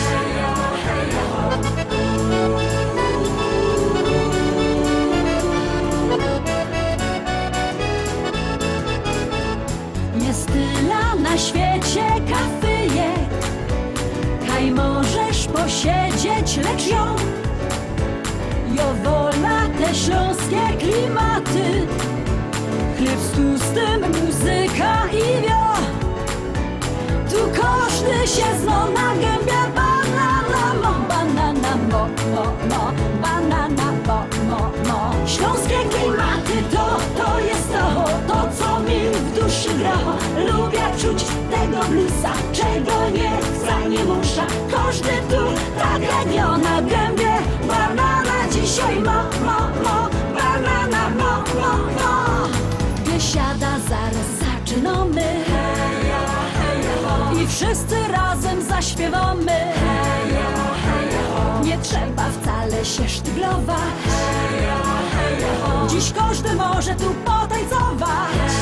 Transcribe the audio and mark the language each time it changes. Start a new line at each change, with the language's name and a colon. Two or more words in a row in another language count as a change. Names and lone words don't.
Silesian: Jest tyle na świecie kafyjek, kaj możesz posiedzieć, lecz ją wola te śląskie klimaty. Chleb z tłustym, muzyka i wio. Tu każdy się zno na gębie. Banana mo, banana mo, mo, mo. Banana mo, mo, mo. Śląskie klimaty to jest to co mi w duszy gra. Lubię czuć tego bluesa, czego nie chce, nie musza. Każdy tu tak jak na gębie. Banana dzisiaj mo, mo, mo. Banana mo, mo, mo.
Polish: Biesiada, zaraz zaczynamy. I wszyscy razem zaśpiewamy. Nie trzeba wcale się sztyglować. Dziś każdy może tu potańcować.